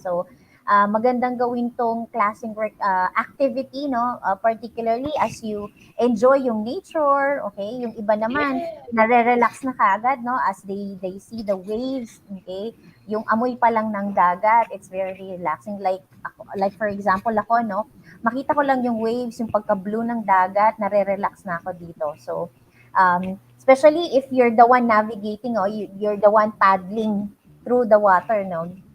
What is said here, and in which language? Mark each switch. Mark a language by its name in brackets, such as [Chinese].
[Filipino] So, magandang gawin tong klaseng activity, no? [English] Particularly as you enjoy yung nature, okay? [Filipino] Yung iba naman, nare-relax na kaagad, no? [English] As they see the waves, okay? [Filipino] Yung amoy pa lang ng dagat, [English] it's very relaxing. Like for example, ako, no? [Filipino] Makita ko lang yung waves, yung pagka-blue ng dagat, nare-relax na ako dito. [English] So, especially if you're the one navigating, or you're the one paddling through the water, no?